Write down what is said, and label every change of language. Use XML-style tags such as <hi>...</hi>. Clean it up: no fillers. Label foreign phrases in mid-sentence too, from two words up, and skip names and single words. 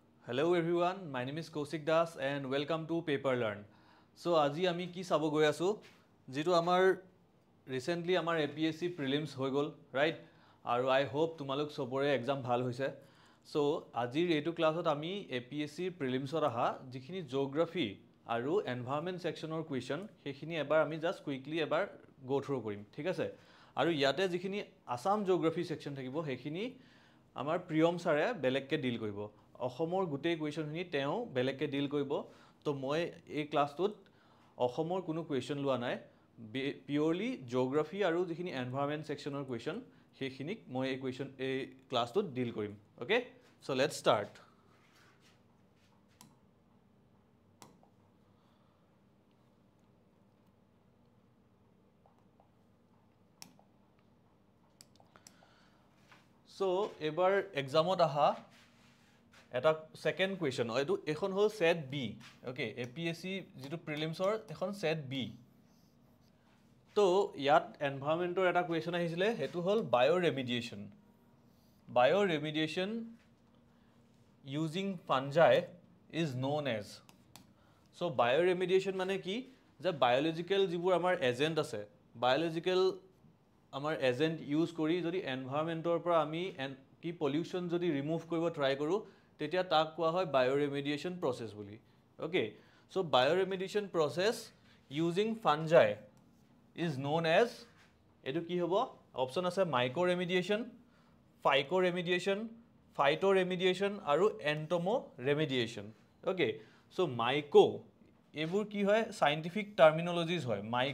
<en>Hello everyone, my name is Kaushik Das and welcome to Paper Learn.</en> <as>So আজি আমি কি চাব গৈ আছো যেটো আমাৰ ৰিসেন্টলি আমাৰ</as> <en>APSC prelims</en> <as>হৈ গল ৰাইট আৰু</as> <en>I hope</en> <as>তোমালোক সবৰে এক্সাম ভাল হৈছে সো আজিৰ এটো ক্লাছত আমি</as> <en>APSC prelims-ৰ</en> <as>আহা যিখিনি জিওগ্ৰাফি আৰু</as> <en>environment sectionৰ question</en> <as>হেখিনি এবাৰ আমি জাস্ট কুইকলি এবাৰ</as> <en>go through</en> <as>কৰিম ঠিক আছে আৰু ইয়াতে যিখিনি</as> <en>Assam geography section</en> <as>থাকিব হেখিনি আমাৰ প্ৰিয়ম ছাৰে বেলেগকে ডিল কৰিব অসমৰ গুটেই কোৱেশ্চনখিনি তেও বেলেগকে ডিল কৰিব তো মই এই ক্লাছটোত অসমৰ কোনো কোৱেশ্চন লোৱা নাই</as> <en>purely geography</en> <as>আৰু যিখিনি</as> <en>environment sectionৰ question</en> <as>হেখিনিক মই এই কোৱেশ্চন এই ক্লাছটোত ডিল কৰিম</as> <en>okay so let's start</en> <as>সো এবাৰ এক্সামত আহা এটা</as> <en>second question</en> <as>এটো এখন হল</as> <en>set B okay APSC</en> <as>যেটো প্ৰিলিমছৰ এখন</as> <en>set B</en> <as>তো ইয়াত এনভায়ৰনমেন্টৰ এটা কোৱেশ্চন আহিছিলে হেতু হল</as> <en>bioremediation using fungi is known as so bioremediation</en> <as>মানে কি যে বায়োলজিক্যাল যিবোৰ আমাৰ এজেন্ট আছে বায়োলজিক্যাল আমাৰ এজেন্ট ইউজ কৰি যদি এনভায়ৰনমেন্টৰ পৰা আমি কি পলিউশন যদি ৰিমুভ কৰিব ট্ৰাই কৰো তেতিয়া তাক কোৱা হয়</as> <en>bioremediation process</en> <as>বুলি</as> <en>okay so bioremediation process using fungi is known as</en> <as>এটো কি হ'ব অপচন আছে</as> <en>microremediation phycoremediation phytoremediation</en> <as>আৰু</as> <en>entomoremediation okay so myco</en> <as>এবোৰ কি হয়</as> <en>scientific terminologies</en> <as>হয়</as>